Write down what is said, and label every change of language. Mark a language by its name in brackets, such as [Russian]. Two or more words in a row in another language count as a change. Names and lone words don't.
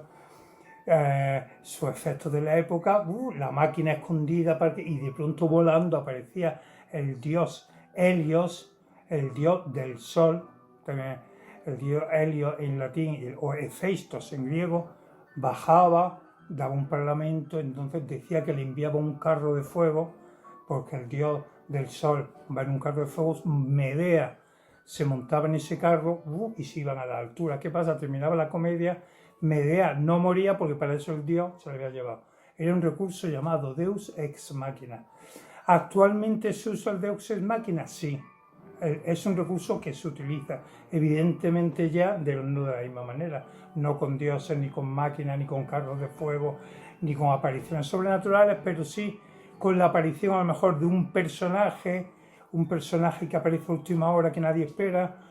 [Spanish] Sus efectos de la época, la máquina escondida, y de pronto volando aparecía el dios Helios, el dios del sol, también el dios Helios en latín, o Hephaestos en griego, bajaba, daba un parlamento, entonces decía que le enviaba un carro de fuego, porque el dios del sol va en un carro de fuego. Medea se montaba en ese carro y se iban a la altura. ¿Qué pasa? Terminaba la comedia, Medea no moría porque para eso el dios se lo había llevado. Era un recurso llamado [Latin] Deus ex machina. [Spanish] ¿Actualmente se usa el [Latin] Deus ex machina? [Spanish] Sí. Es un recurso que se utiliza, evidentemente ya no de la misma manera, no con dioses, ni con máquinas, ni con carros de fuego, ni con apariciones sobrenaturales, pero sí con la aparición a lo mejor de un personaje que aparece a última hora que nadie espera,